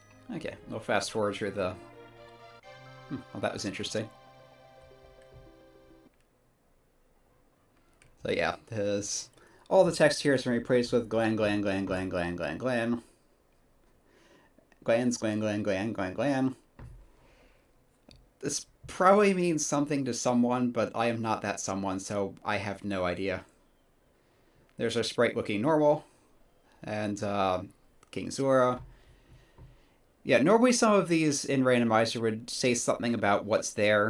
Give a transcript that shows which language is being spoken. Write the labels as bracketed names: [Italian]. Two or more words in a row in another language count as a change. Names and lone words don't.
[English] Okay, we'll fast forward through the... well, that was interesting. So yeah, there's... all the text here is replaced with glan, glan, glan, glan, glan, glan, glan. Glans, glan, glan, glan, glan, glan. This probably means something to someone, but I am not that someone, so I have no idea. There's our sprite looking normal, and King Zora. Yeah, normally some of these in Randomizer would say something about what's there.